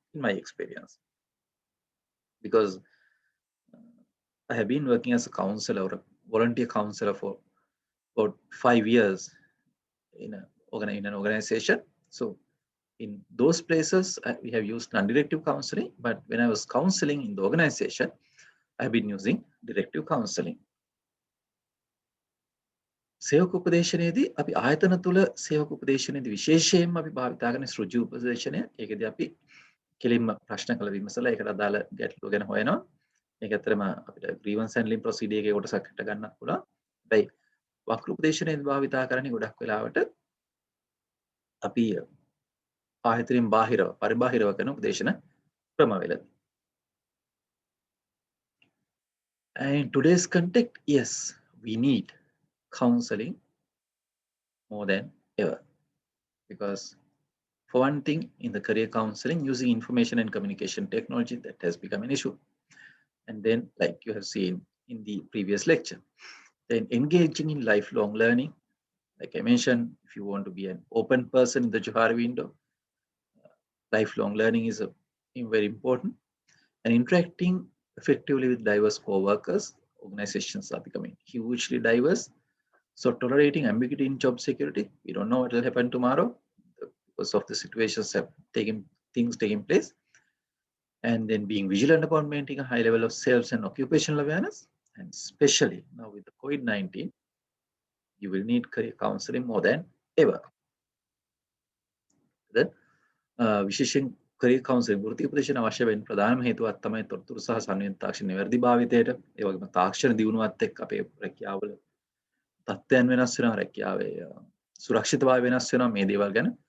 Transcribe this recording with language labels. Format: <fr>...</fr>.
<en>in my experience, because I have been working as a counselor or a volunteer counselor for about 5 years in in an organization. So in those places, we have used non-directive counseling, but when I was counseling in the organization, I've been using directive counseling.</en> <si>සේවක උපදේශනයේදී අපි ආයතන තුළ සේවක උපදේශනයේදී විශේෂයෙන්ම අපි භාවිතා කරන ඍජු උපදේශනය. ඒකදී අපි කෙලින්ම ප්‍රශ්න කළ විමසලා ඒකට අදාළ ගැටලුව ගැන හොයනවා. මේක ඇත්තටම අපිට grievance handling procedure එකේ කොටසක් හිට ගන්නත් පුළුවන්. හැබැයි වක්‍ර උපදේශනයේදී භාවිතා කරන්නේ ගොඩක් වෙලාවට අපි ආයතනයෙන් බාහිරව පරිබාහිරව කරන උපදේශන ක්‍රමවලදී.</si> <en>And in today's context, yes, we need counseling more than ever, because for one thing, in the career counseling, using information and communication technology, that has become an issue. And then, like you have seen in the previous lecture, then engaging in lifelong learning, like I mentioned, if you want to be an open person in the Johari window, lifelong learning is very important. And interacting effectively with diverse co-workers, organizations are becoming hugely diverse. So tolerating ambiguity in job security, we don't know what will happen tomorrow because of the situations have things taking place. And then being vigilant about maintaining a high level of self and occupational awareness. And especially now with the COVID-19, you will need career counseling more than ever.</en> <si>Then විශේෂයෙන් career counseling වෘත්ති උපදේශන අවශ්‍ය වෙන ප්‍රධානම හේතුවක් තමයි තොරතුරු සහ සංවේදන තාක්ෂණ නිවැරදි භාවිතයට. ඒ වගේම තාක්ෂණ දියුණුවත් එක්ක අපේ රැකියාවල තත්ත්වයන් වෙනස් වෙනවා, රැකියාවේ සුරක්ෂිතභාවය වෙනස් වෙනවා, මේ දේවල් ගැන.</si>